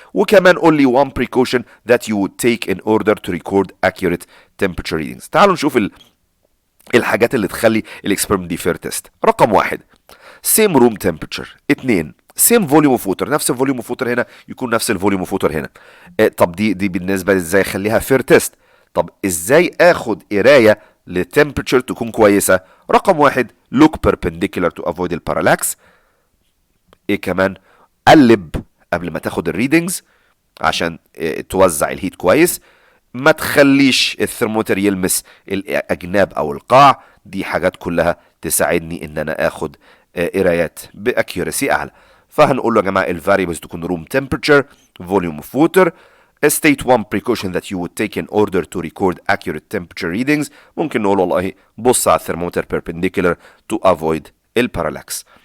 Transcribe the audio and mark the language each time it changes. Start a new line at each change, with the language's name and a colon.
English: وكمان only one precaution that you would take in order to record accurate temperature readings.
Arabic: تعالوا نشوف الحاجات اللي تخلي الاكسبيرمنت دي
English: fair test.
Arabic: رقم واحد:
English: same room temperature. اتنين: same volume of water.
Arabic: نفس الفوليوم اوف ووتر هنا يكون نفس الفوليوم اوف ووتر هنا. طب دي بالنسبة ازاي اخليها
English: fair test؟
Arabic: طب ازاي اخد قرايه لتمبرتشر تكون كويسه؟ رقم واحد:
English: look perpendicular to avoid
Arabic: البارالاكس. ايه كمان؟ قلب قبل ما تاخد الريدنجز عشان توزع الهيت كويس. ما تخليش الثرمومتر يلمس الاجناب او القاع. دي حاجات كلها تساعدني ان انا اخد قرايات باكيورسي اعلى. فهنقول له يا جماعه الفاريبلز تكون
English: room temperature, volume of water. State one precaution that you would take in order to record accurate temperature readings.
Arabic: ممكن نقول والله بص على الثرمومتر
English: perpendicular to avoid
Arabic: البارالاكس.